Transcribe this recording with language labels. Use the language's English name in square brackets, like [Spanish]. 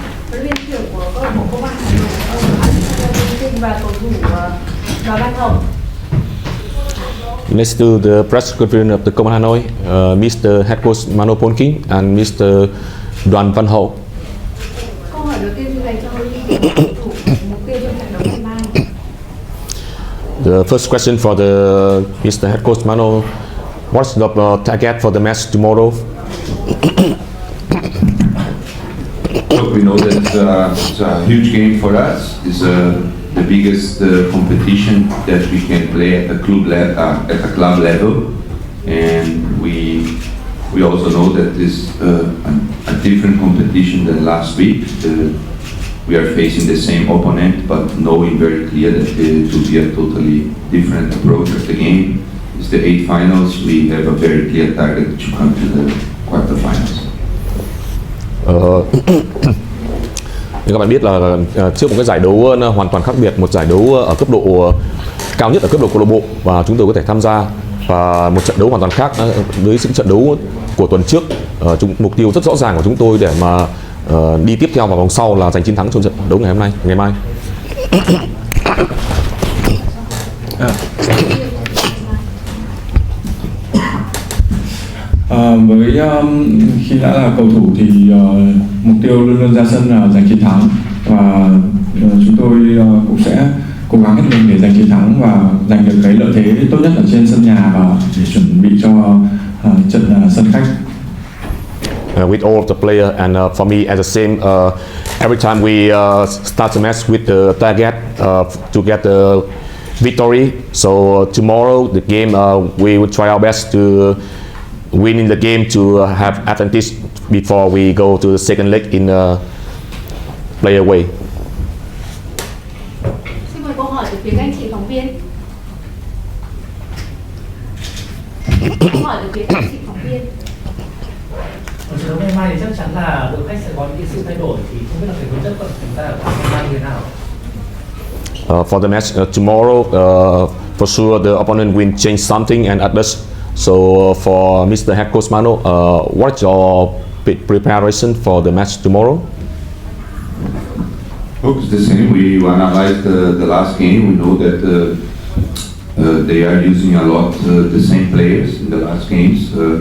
[Vietnamese] huấn luyện trưởng của câu lạc bộ Công an và cầu thủ Đoàn Văn Hậu. [English] Next to the press conference of the Công an Hanoi, Mr. Head Coach Mano Polking and Mr. Đoàn Văn Hậu. [Vietnamese] Câu hỏi đầu tiên xin dành cho huấn luyện viên cầu thủ mục tiêu trong trận đấu ngày mai. [English] The first question for the Mr. Head Coach Mano, what's the target for the match tomorrow? Look, we know that it's a huge game for us. It's the biggest competition that we can play at a club level, and we also know that it's a different competition than last week. We are facing the same opponent, but knowing very clear that it will be a totally different approach of the game. It's the 8 finals. We have a very clear target to come to the quarterfinals. [Vietnamese] Như các bạn biết là trước một cái giải đấu hoàn toàn khác biệt, một giải đấu ở cấp độ cao nhất ở cấp độ câu lạc bộ, và chúng tôi có thể tham gia và một trận đấu hoàn toàn khác với những trận đấu của tuần trước. Mục tiêu rất rõ ràng của chúng tôi để mà đi tiếp theo vào vòng sau là giành chiến thắng trong trận đấu ngày hôm nay, ngày mai. Với khi đã là cầu thủ thì mục tiêu luôn luôn ra sân là giành chiến thắng, và chúng tôi cũng sẽ cố gắng hết mình để giành chiến thắng và giành được cái lợi thế tốt nhất ở trên sân nhà và để chuẩn bị cho trận sân khách. [English] With all of the player and for me as the same, every time we start the match with the target to get the victory. So tomorrow the game we will try our best to winning the game to have advantage before we go to the second leg in play away. [Vietnamese] Xin mời câu hỏi từ phía các anh chị phóng viên. Câu hỏi từ phía các anh chị phóng viên. Ở trận đấu ngày mai thì chắc chắn là đội khách sẽ có những sự thay đổi, thì không biết là cái tố chất của chúng ta ở ngày mai như thế nào? [English] For the match tomorrow, for sure the opponent will change something and adjust. So for Mr. Head Coach Mano, what's your preparation for the match tomorrow? Look, it's the same. We analyzed the last game. We know that they are using a lot the same players in the last games.